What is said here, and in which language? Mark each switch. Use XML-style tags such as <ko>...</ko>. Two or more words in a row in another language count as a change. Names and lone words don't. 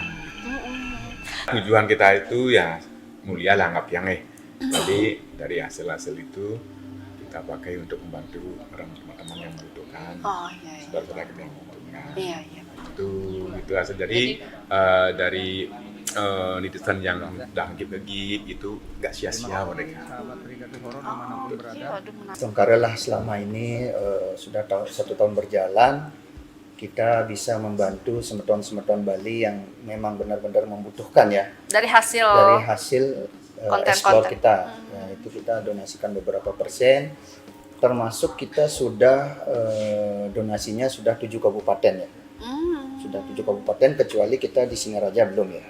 <id>Tujuan kita itu ya mulia lah, anggap yang Jadi dari hasil-hasil itu kita pakai untuk membantu orang teman-teman yang membutuhkan, saudara-saudara kita yang membutuhkan. Itu hasil. Jadi dari netizen yang gigit itu nggak sia-sia mereka. Iya, aduh, menarik. Alhamdulillah selama ini sudah 1 tahun berjalan, kita bisa membantu semeton-semeton Bali yang memang benar-benar membutuhkan ya. Dari hasil konten-konten. Explore kita. Ya, itu kita donasikan beberapa persen, termasuk kita sudah donasinya sudah 7 kabupaten ya. Sudah 7 kabupaten, kecuali kita di Singaraja belum ya.</id>